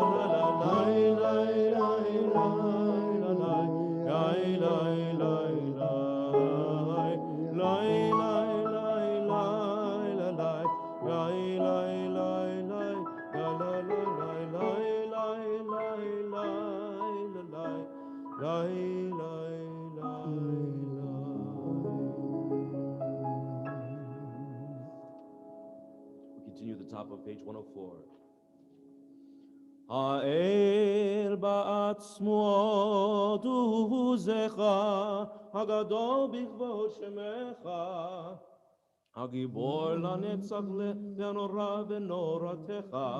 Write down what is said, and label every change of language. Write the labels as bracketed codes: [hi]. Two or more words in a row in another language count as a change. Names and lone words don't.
[en] la, la, lai, lai, lai, lai, la, lai, lai, lai, lai, lai, lai, lai, lai, lai, la, lai, lai, lai, lai, lai, la, la, la, lai, lai, lai, lai, lai, la, lai, lai, lai, lai, We continue at the top of page 104. [he] האל בעצמו דוזך, הגדול בכבוד שמך, הגיבור לנצח והנורא בנורתך,